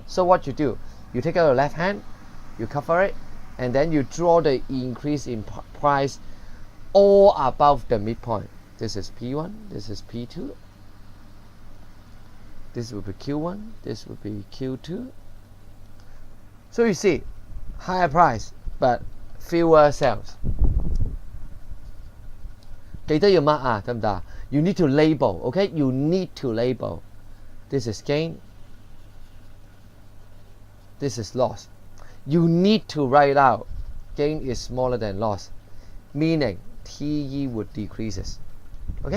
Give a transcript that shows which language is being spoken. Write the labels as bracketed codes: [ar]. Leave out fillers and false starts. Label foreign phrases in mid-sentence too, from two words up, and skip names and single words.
[en] So what you do, you take out your left hand, you cover it, and then you draw the increase in price all above the midpoint. This is P1, this is P2, this will be Q1, this will be Q2. So you see, higher price but fewer sales. [yue] 記得要 mark 啊，得唔得？ [en] You need to label, okay? You need to label. This is gain. This is loss. You need to write out gain is smaller than loss, meaning TE would decreases. Okay?